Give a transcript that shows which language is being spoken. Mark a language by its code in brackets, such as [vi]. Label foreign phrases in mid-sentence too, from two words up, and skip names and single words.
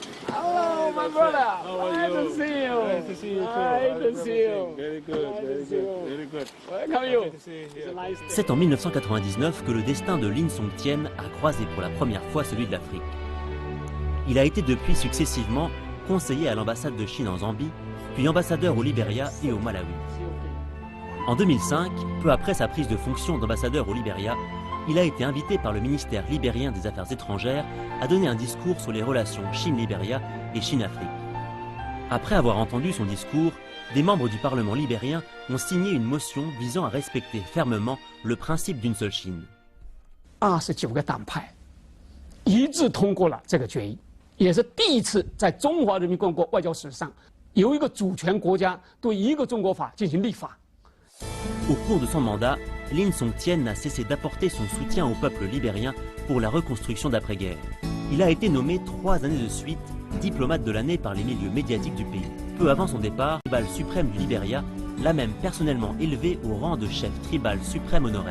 [en] Hello, my brother. How are Nice you? to see you. Nice to see you too. Nice to see you. Very good, Nice very to see good, you. very good. Welcome you. Happy to see you It's here. a nice day. [fr] C'est en 1999 que le destin de Lin Songtien a croisé pour la première fois celui de l'Afrique. Il a été depuis successivement conseiller à l'ambassade de Chine en Zambie, puis ambassadeur au Libéria et au Malawi. En 2005, peu après sa prise de fonction d'ambassadeur au Libéria, il a été invité par le ministère libérien des Affaires étrangères à donner un discours sur les relations Chine-Libéria et Chine-Afrique. Après avoir entendu son discours, des membres du Parlement libérien ont signé une motion visant à respecter fermement le principe d'une seule Chine. [zh] 29 个党派一致通过了这个决议，也是第一次在中华人民共和国外交史上由一个主权国家对一个中国法进行立法。 [fr] Au cours de son mandat, Lin Songtien n'a cessé d'apporter son soutien au peuple libérien pour la reconstruction d'après-guerre. Il a été nommé 3 années de suite diplomate de l'année par les milieux médiatiques du pays. Peu avant son départ, le tribal suprême du Libéria l'a même personnellement élevé au rang de chef tribal suprême honoraire.